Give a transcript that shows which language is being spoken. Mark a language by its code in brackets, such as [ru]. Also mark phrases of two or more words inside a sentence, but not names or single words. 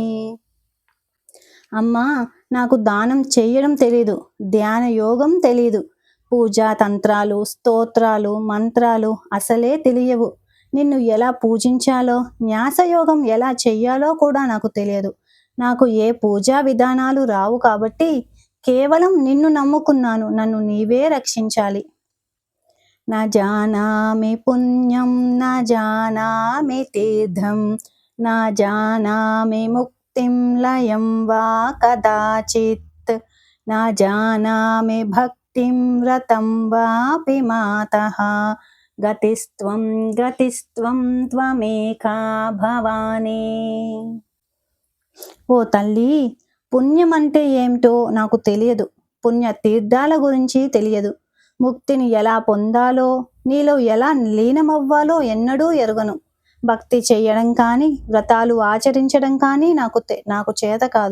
[te] అమ్మా, నాకు దానం చేయడం తెలీదు, ధ్యాన యోగం తెలీదు, పూజా తంత్రాలు, స్తోత్రాలు, మంత్రాలు అసలే తెలియవు. నిన్ను ఎలా పూజించాలో, న్యాసయోగం ఎలా చెయ్యాలో కూడా నాకు తెలియదు. నాకు ఏ పూజా విధానాలు రావు కాబట్టి కేవలం నిన్ను నమ్ముకున్నాను, నన్ను నీవే రక్షించాలి. [sa] न जानामि पुण्यं न जानामि तीर्थं न जानामि मुक्तिं लयं वा कदाचित् न जानामि भक्तिं व्रतं वापि मातः गतिस्त्वं त्वमेका भवानी. [te] ఓ తల్లి, పుణ్యం అంటే ఏమిటో నాకు తెలియదు, పుణ్య తీర్థాల గురించి తెలియదు, ముక్తిని ఎలా పొందాలో, నీలో ఎలా లీనమవ్వాలో ఎన్నడూ ఎరుగను. భక్తి చేయడం కానీ, వ్రతాలు ఆచరించడం కానీ నాకు చేత కాదు.